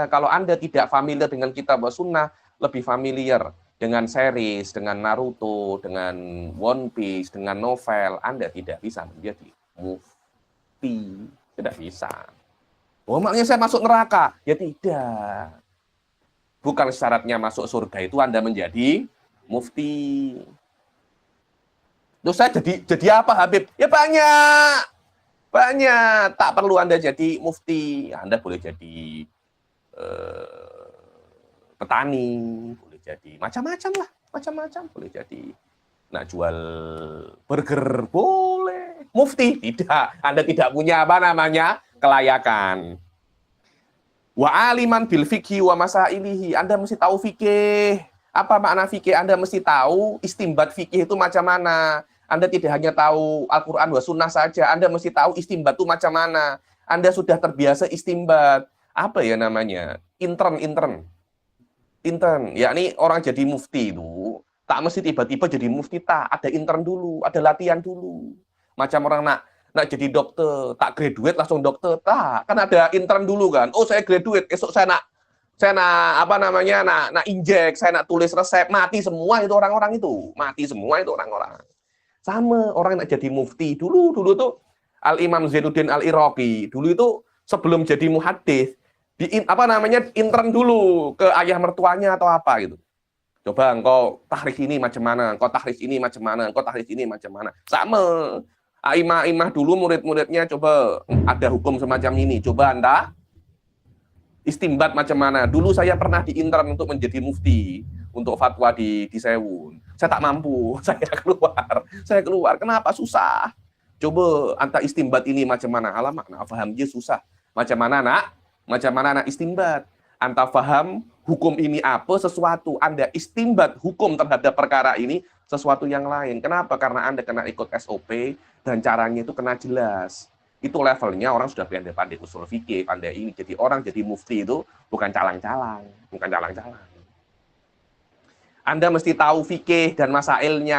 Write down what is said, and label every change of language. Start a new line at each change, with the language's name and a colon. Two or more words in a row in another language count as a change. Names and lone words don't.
Indonesian: Kalau Anda tidak familiar dengan kitab was sunnah, lebih familiar dengan series, dengan Naruto, dengan One Piece, dengan novel, Anda tidak bisa menjadi mufti. Tidak bisa. Oh, maknanya saya masuk neraka? Ya tidak. Bukan syaratnya masuk surga itu Anda menjadi mufti. Terus saya jadi apa Habib? Ya banyak. Tak perlu Anda jadi mufti. Anda boleh jadi petani, boleh jadi macam-macam boleh jadi.
Malay: Nak jual burger boleh.
Indonesian: Mufti tidak. Anda tidak punya apa namanya kelayakan.
Arabic: وعالما بالفقه ومسائله.
Indonesian: Anda mesti tahu fikih. Apa makna fikih? Anda mesti tahu istimbat fikih itu macam mana. Anda tidak hanya tahu Al-Quran wa sunnah saja. Anda mesti tahu istimbat itu macam mana. Anda sudah terbiasa istimbat. Apa ya namanya? Intern. Yakni orang jadi mufti itu tak mesti tiba-tiba jadi mufti, tak. Ada intern dulu, ada latihan dulu. Macam orang nak jadi dokter, tak graduate langsung dokter, tak. Kan ada intern dulu kan. Oh saya graduate, esok saya nak Saya nak injek, saya nak tulis resep, mati semua itu orang-orang itu. Mati semua itu orang-orang. Sama orang yang nak jadi mufti. Dulu tuh Al-Imam Zainuddin Al-Iraqi, dulu itu sebelum jadi muhaddis, intern dulu ke ayah mertuanya atau apa gitu. Coba engkau tahrik ini macam mana, engkau tahrik ini macam mana, engkau tahrik ini macam mana. Sama. Aimah dulu murid-muridnya coba ada hukum semacam ini. Coba Anda istimbat macam mana. Dulu saya pernah diintern untuk menjadi mufti untuk fatwa di Sewun. Saya tak mampu, saya keluar. Kenapa? Susah. Coba anta istimbat ini macam mana?
Malay: Alamak, nak faham dia susah. Macam mana nak istimbat?
Indonesian: Anta faham hukum ini apa sesuatu, Anda istimbat hukum terhadap perkara ini sesuatu yang lain. Kenapa? Karena Anda kena ikut SOP dan caranya itu kena jelas. Itu levelnya orang sudah pandai usul fikih, pandai ini. Jadi orang jadi mufti itu bukan calang-calang. Anda mesti tahu fikih dan masailnya.